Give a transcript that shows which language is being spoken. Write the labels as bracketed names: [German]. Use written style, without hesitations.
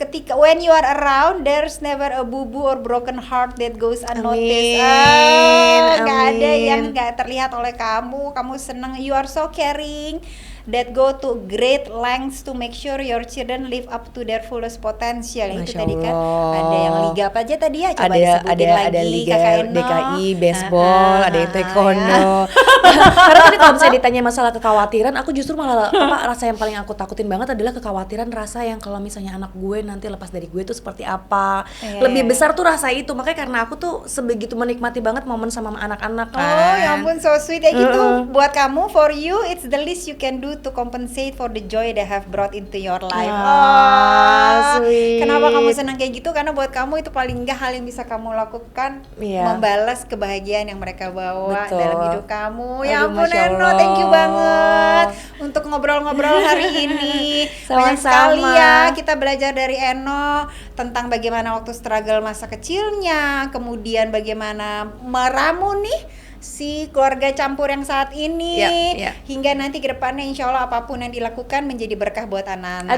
[English] Ketika when you are around, there's never a boo-boo or broken heart that goes unnoticed. [Indonesian] Gak ada yang gak terlihat oleh kamu. Kamu senang. [English] You are so caring. That go to great lengths to make sure your children live up to their fullest potential. [Indonesian] Itu tadi kan ada yang liga apa aja tadi ya? Coba disebutin lagi. Ada liga DKI, baseball, ada taekwondo. Karena tadi kalau misalnya ditanya masalah kekhawatiran, aku justru malah rasa yang paling aku takutin banget adalah kekhawatiran rasa yang kalau misalnya anak gue nanti lepas dari gue itu seperti apa. Lebih besar tuh rasa itu. Makanya karena aku tuh sebegitu menikmati banget momen sama anak-anak kan. Oh ya ampun, so sweet ya gitu. Buat kamu, [English] for you, it's the least you can do to compensate for the joy they have brought into your life. Sweet. [Indonesian] Kenapa kamu senang kayak gitu? Karena buat kamu itu paling enggak hal yang bisa kamu lakukan, membalas kebahagiaan yang mereka bawa dalam hidup kamu. Ya ampun Eno, thank you banget untuk ngobrol-ngobrol hari ini. Banyak sekali ya kita belajar dari Eno tentang bagaimana waktu struggle masa kecilnya, kemudian bagaimana meramu nih si keluarga campur yang saat ini, hingga nanti ke depannya insya Allah apapun yang dilakukan menjadi berkah buat anak-anak.